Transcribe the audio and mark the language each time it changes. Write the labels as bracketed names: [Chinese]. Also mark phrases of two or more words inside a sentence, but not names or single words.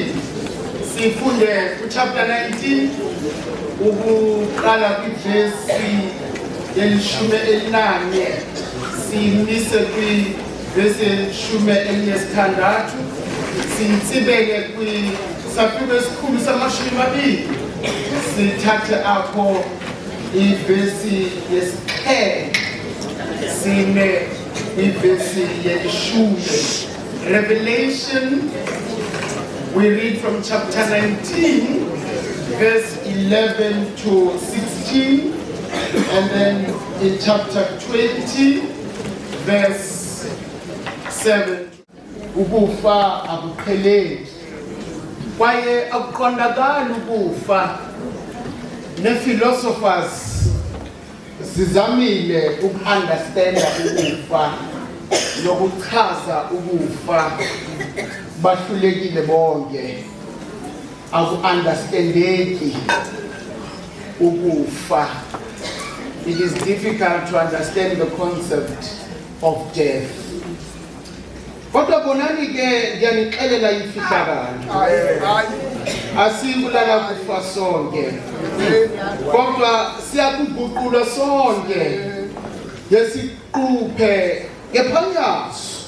[Xhosa] Sifunde chapter 19 ukuqala kwivesi yelishumi elinanye simise kwivesi yelishumi elinesithandathu sitsibeke kwisahluko esikhulu samashumi amabili sithathe apho ivesi yesixhenxe sime kwivesi yelishumi. [English] Revelation, we read from chapter 19, verse 11 to 16, and then in chapter 20, verse 7. [Xhosa] Ukufa akupheleli. Kwaye akuqondakali ukufa. Ne-philosophers zizamile uku-understanda ukufa nokuchaza ukufa bahlulekile bonke aku-understandeki ukufa. [English] It is difficult to understand the concept of death. [Xhosa] Kodwa bonani ke ngiyanixelela imfihlakalo. Asikulala kufa sonke. Kodwa siyakuguqula sonke. Yesiquphe ngephanyazo.